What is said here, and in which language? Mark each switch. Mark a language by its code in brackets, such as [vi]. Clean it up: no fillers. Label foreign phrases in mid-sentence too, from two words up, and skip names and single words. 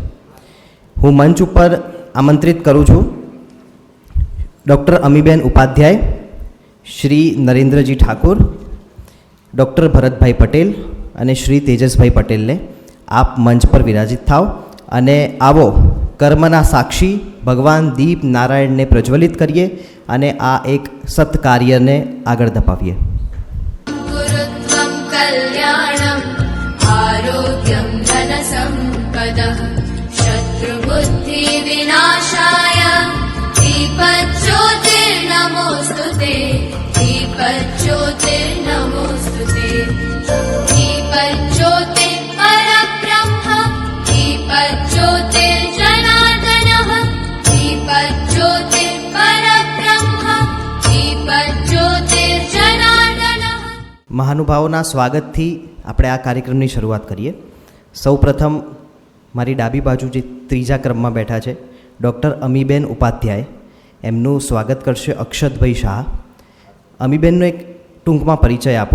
[gu] હું મંચ ઉપર આમંત્રિત કરું છું ડૉક્ટર અમીબેન ઉપાધ્યાય, શ્રી નરેન્દ્રજી ઠાકુર, ડૉક્ટર ભરતભાઈ પટેલ અને શ્રી તેજસભાઈ પટેલને. આપ મંચ પર વિરાજિત થાવ અને આવો કર્મના સાક્ષી ભગવાન દીપ નારાયણને પ્રજ્વલિત કરીએ અને આ એક સત્કાર્યને આગળ ધપાવીએ. [sa] गुरुत्वं कल्याणम् आरोग्यं धनसम्पदः शत्रुबुद्धिविनाशाय दीपज्योतिर्नमोऽस्तुते दीपज्योतिर्नमोऽस्तुते दीपज्योतिः परब्रह्म दीपज्योतिर्जनार्दनः दीपज्योतिः परब्रह्म दीपज्योतिर्जनार्दनः. [gu] મહાનુભાવોના સ્વાગતથી આપણે આ કાર્યક્રમની શરૂઆત કરીએ. સૌપ્રથમ મારી ડાબી બાજુ જે ત્રીજા ક્રમમાં બેઠા છે ડૉક્ટર અમીબેન ઉપાધ્યાય, એમનું સ્વાગત કરશે અક્ષતભાઈ શાહ. અમીબેનનો એક ટૂંકમાં પરિચય આપું.